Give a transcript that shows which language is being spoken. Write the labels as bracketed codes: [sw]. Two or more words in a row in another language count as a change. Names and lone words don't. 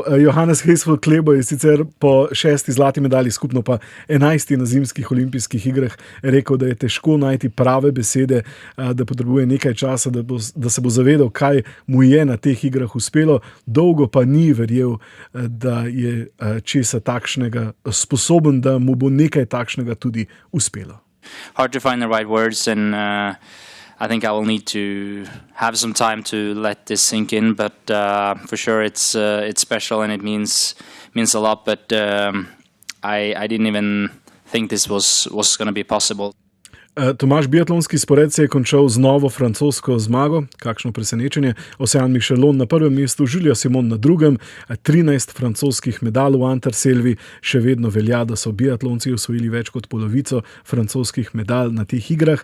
[sl] Johannes Hesflot-Klebo je sicer po 6 zlati medalji, skupno pa 11 na zimskih olimpijskih igrah, rekel, da je težko najti prave besede, da potrebuje nekaj časa, da se bo zavedal, kaj mu je na teh igrah uspelo. Dolgo pa ni verjel, da je česa takšnega sposoben, da mu bo nekaj takšnega tudi uspelo. [en] Hard to find the right words, and I think I will need to have some time to let this sink in. But for sure, it's special and it means a lot. But I didn't even think this was going to be possible. [sl] Tomaž, biatlonski spored se je končal z novo francosko zmago. Kakšno presenečenje. Ocean Michelon na prvem mestu, Julia Simon na drugem, 13 francoskih medalj v Anterselvi. Še vedno velja, da so biatlonci osvojili več kot polovico francoskih medalj na teh igrah.